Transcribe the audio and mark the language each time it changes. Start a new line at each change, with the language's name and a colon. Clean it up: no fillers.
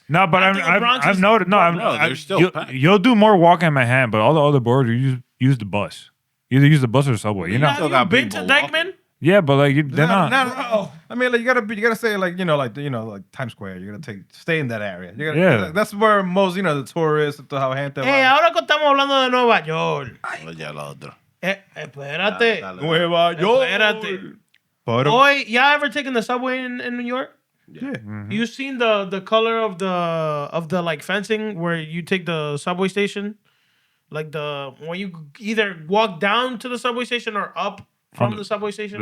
English: No, but I've noticed. You'll do more walking in Manhattan, but all the other boroughs you use the bus. Either use the bus or the subway. Have you been to Dyckman? Yeah, but like they're not. No. I mean, like you gotta say like like Times Square. You gotta stay in that area. Yeah. That's where most the tourists how gente.
Spanish: Ahora que estamos hablando de Nueva York. Oye, lo otro. Espérate. Dale. Nueva York. Espérate. Pero-
English: Boy, y'all ever taken the subway in New York? Yeah. You seen the color of the like fencing where you take the subway station, like when you either walk down to the subway station or up from the subway station.